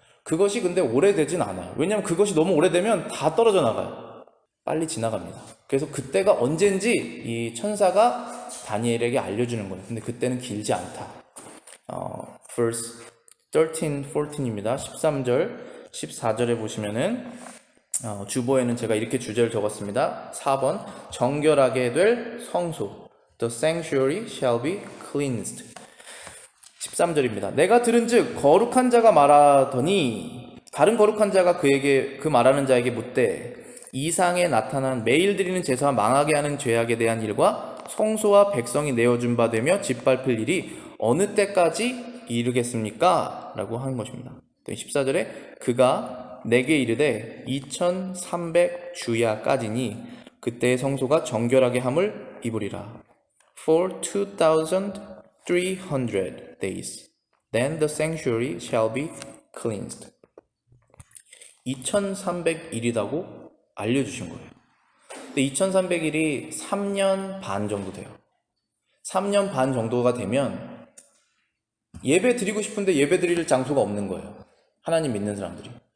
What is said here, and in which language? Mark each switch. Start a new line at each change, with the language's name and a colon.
Korean: 그것이 근데 오래되진 않아요. 왜냐하면 그것이 너무 오래되면 다 떨어져 나가요. 빨리 지나갑니다. 그래서 그때가 언젠지 이 천사가 다니엘에게 알려주는 거예요. 근데 그때는 길지 않다.
English: verse 13, 14
Korean: 입니다. 13절, 14절에 보시면은 주보에는 제가 이렇게 주제를 적었습니다. 4번, 정결하게 될 성소,
English: the sanctuary shall be cleansed.
Korean: 13절입니다. 내가 들은즉 거룩한 자가 말하더니 다른 거룩한 자가 그 말하는 자에게 묻되, 이상에 나타난 매일 드리는 제사와 망하게 하는 죄악에 대한 일과 성소와 백성이 내어준 바 되며 짓밟힐 일이 어느 때까지 이르겠습니까? 라고 하는 것입니다. 14절에 그가 내게 이르되 2300 주야까지니 그때의 성소가 정결하게 함을 입으리라.
English: For 2300 days then the sanctuary shall be cleansed.
Korean: 2300일이라고 알려주신 거예요. 근데 2300일이 3년 반 정도 돼요. 3년 반 정도가 되면 예배 드리고 싶은데 예배 드릴 장소가 없는 거예요. 하나님 믿는 사람들이.